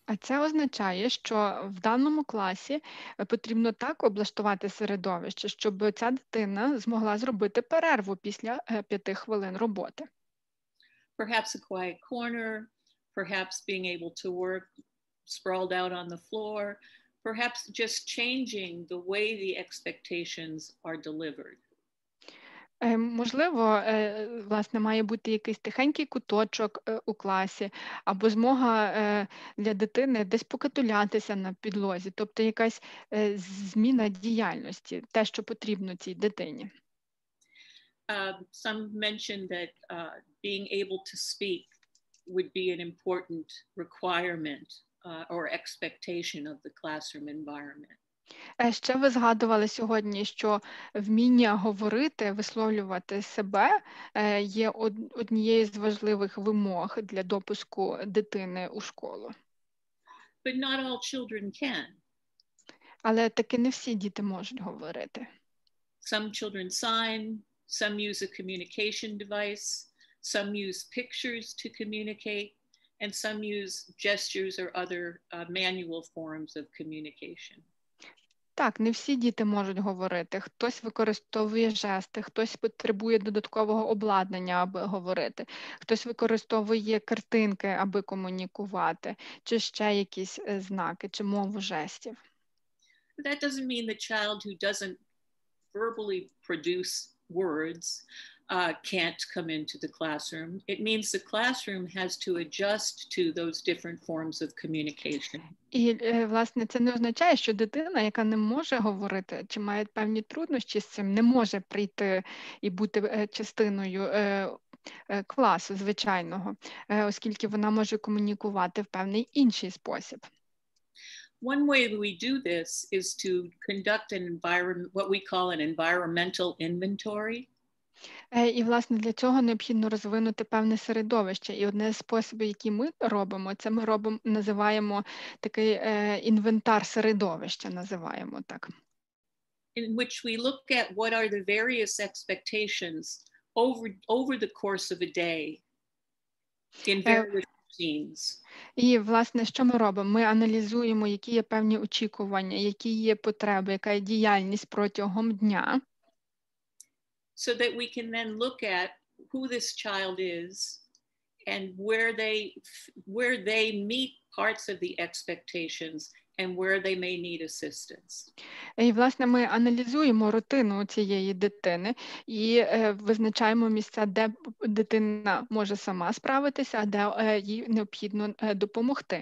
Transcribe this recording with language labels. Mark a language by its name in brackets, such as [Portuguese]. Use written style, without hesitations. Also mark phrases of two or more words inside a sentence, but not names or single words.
[Ukrainian] А це означає, що в даному класі потрібно так облаштувати середовище, щоб ця дитина змогла зробити перерву після 5 хвилин роботи. [English] Perhaps a quiet corner, perhaps being able to work sprawled out on the floor, perhaps just changing the way the expectations are delivered. [Ukrainian] Можливо, власне, має бути якийсь тихенький куточок у класі, або змога для дитини десь покатулятися на підлозі, тобто якась зміна діяльності, те, що потрібно цій дитині. [English] Some mentioned that being able to speak would be an important requirement or expectation of the classroom environment. [Ukrainian] Ще ви згадували сьогодні, що вміння говорити, висловлювати себе є однією з важливих вимог для допуску дитини у школу. [English] But not all children can. [Ukrainian] Але таки не всі діти можуть говорити. [English] Some children sign, some use a communication device, some use pictures to communicate, and some use gestures or other manual forms of communication. [Ukrainian] Так, не всі діти можуть говорити. Хтось використовує жести, хтось потребує додаткового обладнання, аби говорити, хтось використовує картинки, аби комунікувати, чи ще якісь знаки, чи мову жестів. [English] That doesn't mean the child who doesn't verbally produce words can't come into the classroom. It means the classroom has to adjust to those different forms of communication. [Ukrainian] І, власне, це не означає, що дитина, яка не може говорити, чи має певні труднощі з цим, не може прийти і бути частиною класу звичайного, оскільки вона може комунікувати в певний інший спосіб. [English] One way we do this is to conduct what we call an environmental inventory. [Ukrainian] І, власне, для цього необхідно розвинути певне середовище. І одне з способів, які ми робимо, це ми називаємо такий інвентар середовища, називаємо так. [English] In which we look at what are the various expectations over the course of a day in various routines. [Ukrainian] І, власне, що ми робимо? Ми аналізуємо, які є певні очікування, які є потреби, яка є діяльність протягом дня. [English] So that we can then look at who this child is and where they meet parts of the expectations and where they may need assistance. [Ukrainian] І, власне, ми аналізуємо рутину цієї дитини і визначаємо місця, де дитина може сама справитися, а де їй необхідно допомогти.